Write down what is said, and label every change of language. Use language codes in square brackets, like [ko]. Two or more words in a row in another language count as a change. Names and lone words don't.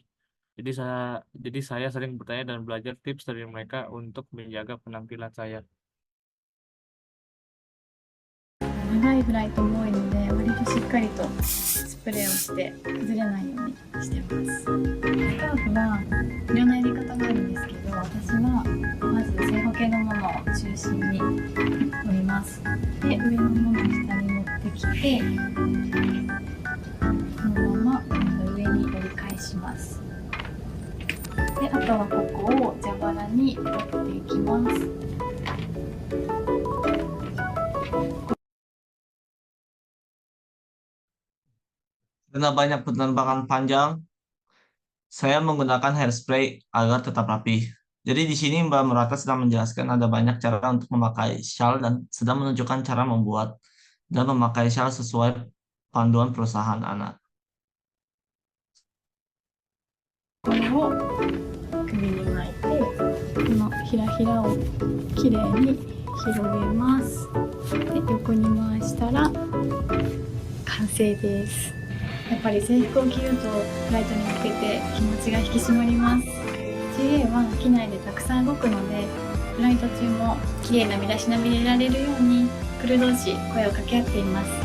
[id] Jadi saya sering bertanya dan belajar tips dari mereka untuk menjaga penampilan saya. [ja] 長いフライトも多いので、割としっかりとスプレーをして崩れないようにしてます。スカーフはいろんなやり方があるんですけど、私はまず正方形のものを中心に折ります。で、上のものを下に持ってきて、このまま上に折り返します。で、あとはここを蛇腹に折っていきます。 [id] Karena banyak penerbangan panjang, saya menggunakan hairspray agar tetap rapi. Jadi di sini Mbak Murata sedang menjelaskan ada banyak cara untuk memakai shawl dan sedang menunjukkan cara membuat dan memakai shawl sesuai panduan perusahaan Ana. [ja] これを首に巻いて、このひらひらをきれいに広げます。で、横に回したら完成です。やっぱり制服を着るとフライトに向けて気持ちが引き締まります。CA は機内でたくさん動くので、フライト中もきれいな身だしなみでいられるようにクルー同士声を掛け合っています。